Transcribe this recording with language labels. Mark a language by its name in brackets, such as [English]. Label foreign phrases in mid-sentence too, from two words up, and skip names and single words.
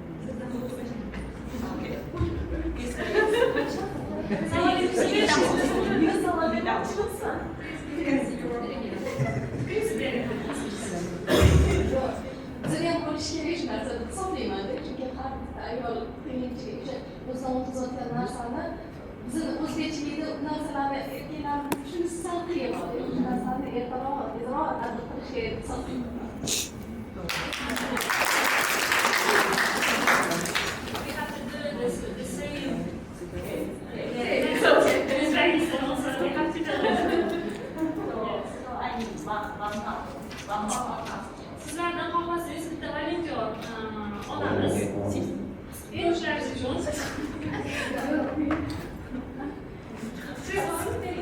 [Uzbek] Judayam bo'lish kerak shu narsa deb hisoblayman-da, chunki har bitta ayol qiyinchilik o'sha o'zidan o'tayotgan narsani bizni o'zbekchilikda narsalarni erkaklarni tushunishi sal qiyin bo'ladi. Shu narsani ertaroq, tezroq tadbiq qilish kerak deb hisoblayman. [English] We have to do this the same. [Uzbek] Sizlardan xohlasangiz bitta volonter olamiz. Yoshlar uchun. Siz bering.